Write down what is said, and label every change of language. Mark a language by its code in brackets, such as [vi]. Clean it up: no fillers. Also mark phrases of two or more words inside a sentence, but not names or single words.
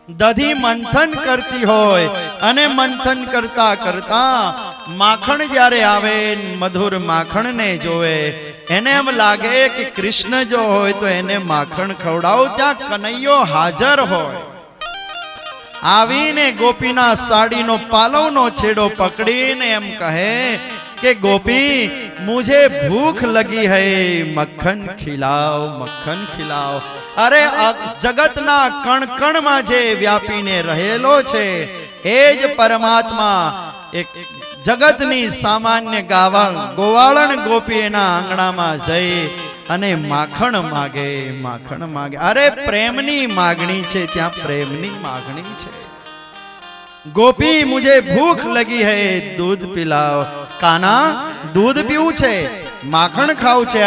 [gu] દધી મંથન કરતી હોય અને મંથન કરતા કરતા માખણ જ્યારે આવે, મધુર માખણને જોવે, એને એમ લાગે કે કૃષ્ણ જો હોય તો એને માખણ ખવડાવો. ત્યાં કનૈયો હાજર હોય. આવીને ગોપીના સાડીનો પાલવનો છેડો પકડીને એમ કહે કે ગોપી [hi] મુझे भूख लगी है, मक्खन खिलाओ, मक्खन खिलाओ. [gu] અરે જગતના કણ કણ માં જે વ્યાપીને રહેલો છે એ જ પરમાત્મા એક જગતની સામાન્ય ગોવાળણ ગોપી એના આંગણામાં જઈ અને માખણ માગે, માખણ માગે. અરે પ્રેમની માગણી છે, ત્યાં પ્રેમની માગણી છે. [hi] गोपी मुझे भूख लगी है, दूध पिलाओ. [gu] કાના દૂધ પીવું છે, માખણ ખાઉં છે.